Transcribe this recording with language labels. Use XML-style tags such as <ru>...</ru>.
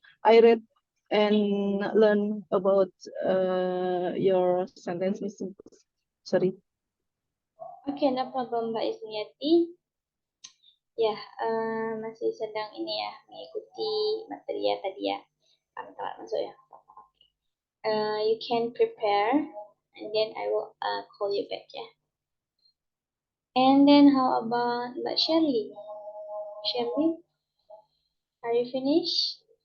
<en>I read and learn about your sentence, Miss. Sorry. Okay, no problem Mbak Isniati.</en> <id>Ya, masih sedang ini ya, mengikuti materi ya tadi ya. Karena telat masuk ya.</id> <en>You can prepare and then I will call you back ya. And then how about Mbak Shirley? Shirley, are you finished?</en>